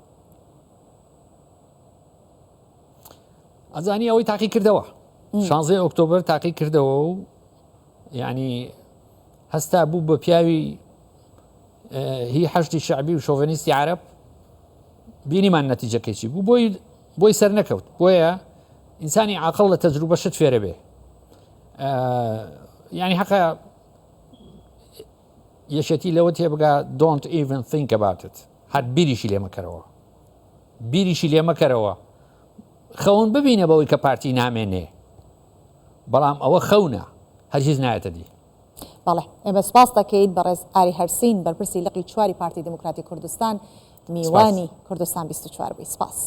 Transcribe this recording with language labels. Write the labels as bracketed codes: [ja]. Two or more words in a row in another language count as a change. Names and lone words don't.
[ckb] ئەزانی ئەوەی تاقی کردەوە 16 ئۆکتۆبر تاقی کردەوە و یعنی هەستا بوو بە پیاوی هی حەشتی شعبی و شۆڤنیستی عەرەب بینیمان نەتیجەکەیچی بوو بۆی سەر نەکەوت بۆیە ئینسانی عاقڵ لە تەجروبەشت فێرە بێ یعنی حەقا یەکێتی لەوە تێبگا [en] don't even think about it [ckb] هەر بیریشی لێ مەکەرەوە خەون ببینە بەوەی کە پارتی نامێنێ بەڵام ئەوە خەونە هەرگیز نایەتە دی بەڵێ ئێمە سپاس دەکەیت بەڕێز ئاری هەرسین بەرپرسی لقی 4 پارتی دموکراتی کوردستان میوانی کوردستان 24 بووی سپاس